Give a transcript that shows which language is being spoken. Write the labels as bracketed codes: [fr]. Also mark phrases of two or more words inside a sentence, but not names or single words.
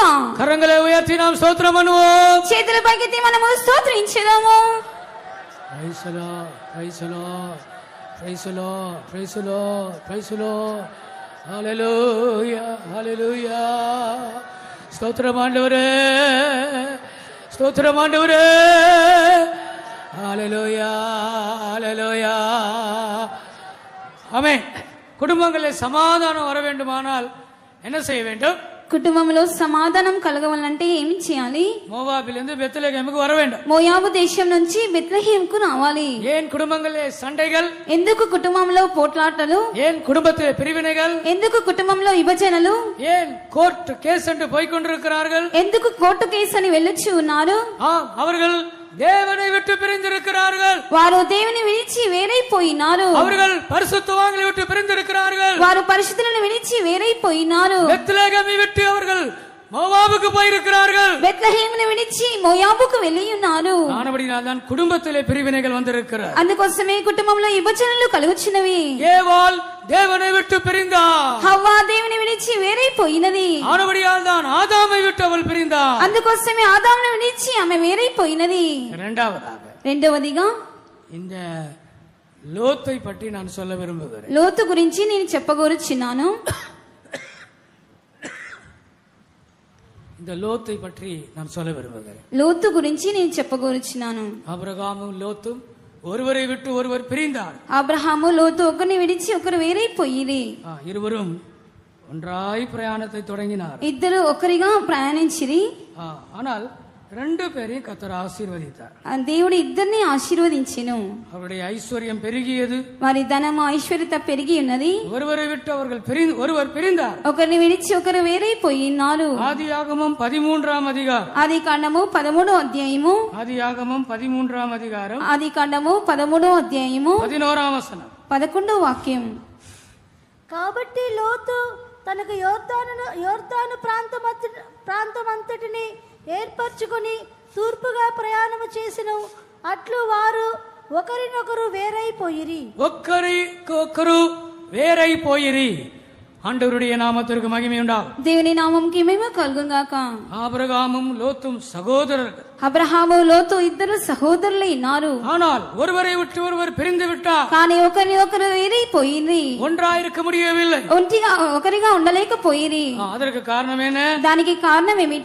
[ta] கரங்களை உயர்த்தி நாம் ஸ்தோத்திரம் பண்ணுவோம். [te] చేతుల పైకెత్తి మనము స్తోత్రించుదాము. [en] Praise the Lord, praise the Lord, praise the Lord, praise the Lord, praise the Lord. Hallelujah, hallelujah. [ta] ஸ்தோத்திரம் ஆண்டவரே, ஸ்தோத்திரம் ஆண்டவரே. [en] Hallelujah, hallelujah. [ta] ஆமென். குடும்பங்களில் சமாதானம் வர வேண்டுமானால் என்ன செய்ய வேண்டும்? [te] కుటుంబంలో సమాధానం కలగవాలంటే ఏమి చేయాలి? [ta] மோவாபிலிருந்து பெத்லகேமுக்கு வர வேண்டும். [te] మోయాబు దేశం నుంచి బెత్లెహేముకు రావాలి. [ta] ஏன் குடும்பங்களே சண்டைகள்? [te] ఎందుకు కుటుంబంలో పోట్లాటలు? [ta] ஏன் குடும்பத்திலே பிரிவினைகள்? [te] ఎందుకు కుటుంబంలో విభజనలు? [ta] ஏன் [en] court case [ta] என்று போய் கொண்டிருக்கிறார்கள்? [te] ఎందుకు [en] court case [te] అని వెళ్ళొచ్చి ఉన్నారు? [ta] அவர்கள் தேவனை விட்டு பிரிந்திருக்கிறார்கள். [te] వారు దేవుని విడిచి వేరైపోయినారు. [ta] அவர்கள் பரிசுத்தவான்களை விட்டு பிரிந்திருக்கிறார்கள். [te] వారు పరిశుద్ధులను విడిచి వేరైపోయినారు. [ta] பெத்லகேமை விட்டு அவர்கள் மோவாபுக்கு போயிருக்கிறார்கள். [te] బెత్లెహేమును విడిచి మోయాబుకు వెళ్ళి ఉన్నారు. [ta] ஆனபடியால் தான் குடும்பத்திலே பிரிவினைகள் வந்திருக்கிறது. [te] అందుకోసమే కుటుంబంలో విభజనలు కలుగుచున్నవి. [ta] ஏவாள் தேவனை விட்டு பிரிந்தாள். [te] హవ్వ దేవుని విడిచి వేరైపోయినది. [ta] ஆனபடியால் தான் ஆதாமை விட்டு அவள் பிரிந்தாள். [te] అందుకోసమే ఆదామును విడిచి ఆమె వేరైపోయినది. రెండవదిగా [ta] இந்த லோத்தை பற்றி நான் சொல்ல விரும்புகிறேன். [te] లోతు గురించి నేను చెప్పగోరుచున్నాను. [ta] இந்த லோத்தை பற்றி நான் சொல்ல விரும்புகிறேன். [te] లోతు గురించి నేను చెప్పగోరుచున్నాను. [ta] ஆபிரகாமும் லோத்தும் ஒருவரை விட்டு ஒருவர் பிரிந்தார். [te] అబ్రహాము లోతు ఒకరిని విడిచి ఒకరు వేరైపోయిరి. [ta] இருவரும் ஒன்றாய் பிரயாணத்தை தொடங்கினார். [te] ఇద్దరు ఒకరిగా ప్రయాణించిరి. [ta] ஆனால் ரெண்டு பேரையும் கர்த்தர் ஆசீர்வதித்தார். [te] దేవుడు ఇద్దరిని ఆశీర్వదించెను. [ta] அவருடைய ஐஸ்வர்யம் பெருகியது. [te] వారి ధనము ఐశ్వర్యత పెరిగి ఉన్నది. [ta] ஒருவரை விட்டு அவர்கள் ஒருவர் பிரிந்தார். [te] ఒకరిని విడిచి ఒకరు వేరైపోయినారు. [ta] ஆதியாகமம் 13ஆம் அதிகாரம். [te] ఆదికాండము 13వ అధ్యాయము. [ta] ஆதியாகமம் 13ஆம் அதிகாரம். [te] ఆదికాండము 13వ అధ్యాయము 11వ వచనం. 11వ వాక్యం. కాబట్టి లోతు తనకు యోర్దాను ప్రాంతమంతటిని ఏర్పరచుకుని తూర్పుగా ప్రయాణము చేసిన అట్లు వారు ఒకరినొకరు వేరైపోయిరి. [ta] ஆண்டவருடைய நாமத்திற்கு மகிமை உண்டாகும். [te] దేవుని నామముకి మహిమ కలుగును గాక. [ta] ஆபிரகாமும் லோத்தும் சகோதரர்கள். [te] అబ్రహాము లోతు ఇద్దరు సహోదరులై ఉన్నారు. [ta] ஆனால் ஒருவரை விட்டு ஒருவர் பிரிந்து விட்டார். [te] కానీ ఒకరిని ఒకరు వేరైపోయింది. [ta] ஒன்றாயிருக்க முடியவில்லை. [te] ఒకరిగా ఉండలేకపోయిరి. [ta] அதற்கு காரணம் என்ன? [te] దానికి కారణం ఏమిటి?